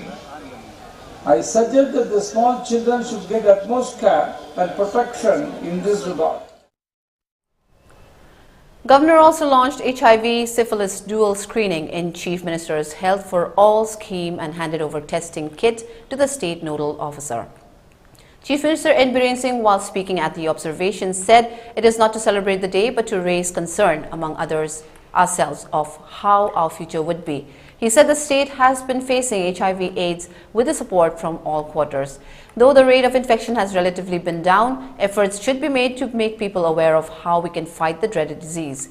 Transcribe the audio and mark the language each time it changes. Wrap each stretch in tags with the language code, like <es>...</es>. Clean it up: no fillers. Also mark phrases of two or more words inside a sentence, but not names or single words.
<en>I suggest that the small children should get utmost care and protection in this regard. Governor also launched HIV syphilis dual screening in Chief Minister's Health for All scheme and handed over testing kit to the state nodal officer. Chief Minister N. Biren Singh, while speaking at the observation, said it is not to celebrate the day but to raise concern, among others, ourselves of how our future would be. He said the state has been facing HIV/AIDS with the support from all quarters. Though the rate of infection has relatively been down, efforts should be made to make people aware of how we can fight the dreaded disease.</en>